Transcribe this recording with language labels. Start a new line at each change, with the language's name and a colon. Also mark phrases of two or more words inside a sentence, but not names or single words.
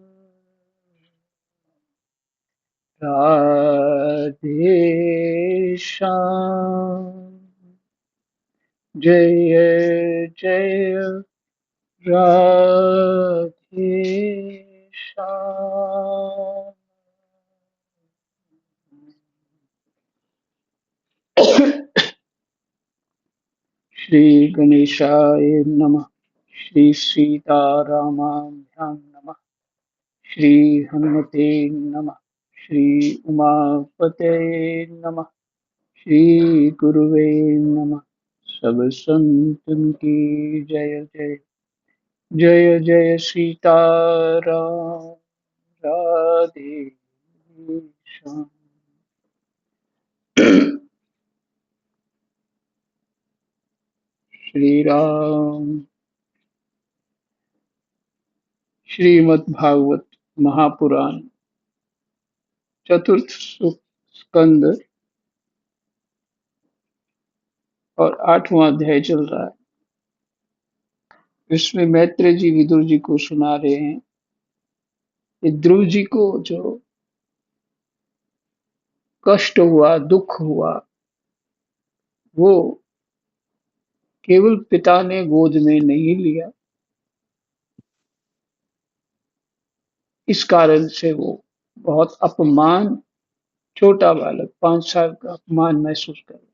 Hindi: राधे श्याम जय जय राधे श्याम।
Sanskrit: श्री गणेशाय नमः। श्री सीतारामाभ्यां नमः। श्री हनुमते नमः। श्री उमापते नमः। श्री गुरुवे नमः।
Hindi: सब संतन की जय जय। जय जय सीताराम। राधे श्याम। श्री राम। श्रीमद् भागवत महापुराण चतुर्थ स्कंद और 8वां अध्याय चल रहा है। इसमें मैत्रेय जी विदुर जी को सुना रहे हैं कि ध्रुव जी को जो कष्ट हुआ, दुख हुआ, वो केवल पिता ने गोद में नहीं लिया, इस कारण से वो बहुत अपमान, छोटा बालक 5 साल का अपमान महसूस कर रहा।